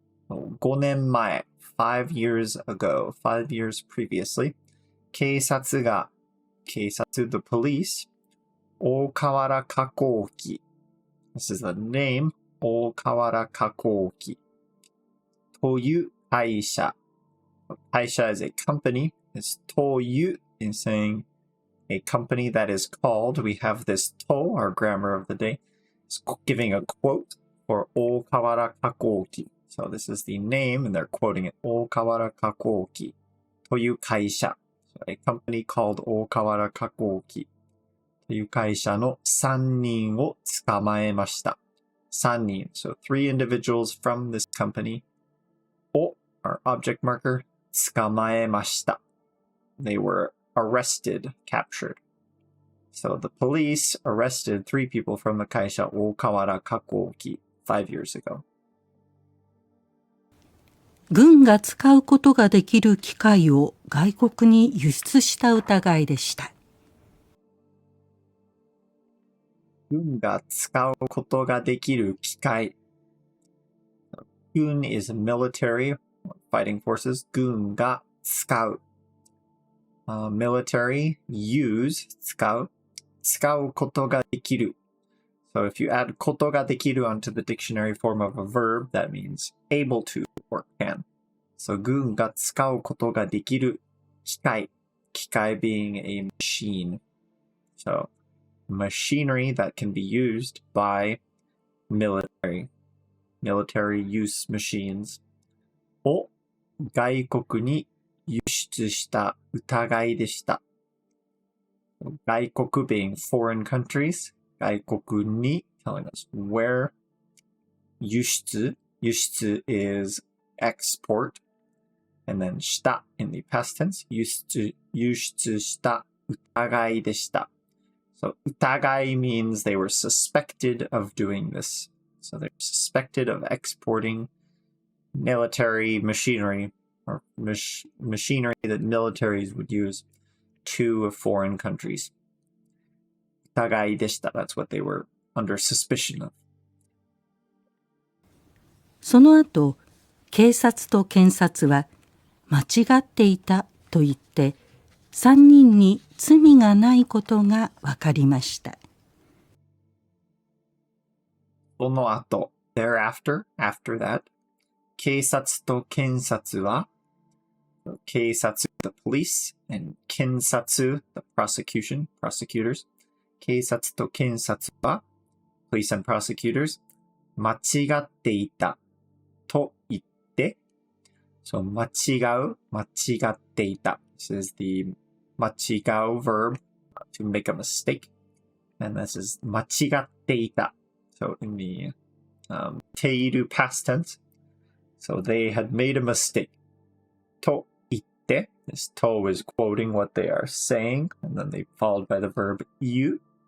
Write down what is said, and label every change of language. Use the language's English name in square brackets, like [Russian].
[English] 5年前、5 years ago, 5 years previously, 警察、the police, 大河原加工機 This is the name, [Japanese] 大河原加工機という会社。 [English] 会社 is a company. It's という in saying a company that is called. We have this と, our grammar of the day. It's giving a quote for 大河原加工機 So this is the name, and they're quoting it. [Japanese] 大河原加工機という会社。 [English] So a company called [Japanese] 大河原加工機という会社の3人を捕まえました。 3人。 [English] So 3 individuals from this company. を our object marker. 捕まえました。 They were arrested, captured. So the police arrested 3 people from the 会社大河原加工機5 years ago. [Japanese] 軍が使うことができる機械を外国に輸出した疑いでした。軍が使うことができる機械。 [English] 軍 is military, fighting forces. [Japanese] 軍が使う。 [English] military, use, 使う。 [Japanese] 使うことができる。 [English] So if you add ことができる onto the dictionary form of a verb, that means able to or can. [Japanese] So 軍が使うことができる機械。 [English] 機械 being a machine. So machinery that can be used by military use machines [Japanese] を外国に輸出した疑いでした。 [English] 外国 being foreign countries 外国に telling us where 輸出 is export and then した in the past tense [Japanese] 輸出した疑いでした。 [English] So 疑い means they were suspected of doing this. So they're suspected of exporting military machinery or machinery that militaries would use to foreign countries. [Japanese] 疑いでした. [English] That's what they were under suspicion of. [Japanese] その後、警察と検察は間違っていたと言って3人に罪がないことが分かりました。 [English] その後、thereafter, after that, [Japanese] 警察と検察は、 [English] 警察 the police, and 検察 the prosecutors. [Japanese] 警察と検察は、 [English] police and prosecutors, [Japanese] 間違っていたと言って、so 間違っていた. [English] This is the 間違う verb to make a mistake. And this is 間違っていた. So in the ている past tense. So they had made a mistake. [Japanese] と言って. [English] This と is quoting what they are saying. And then they followed by the verb 言う.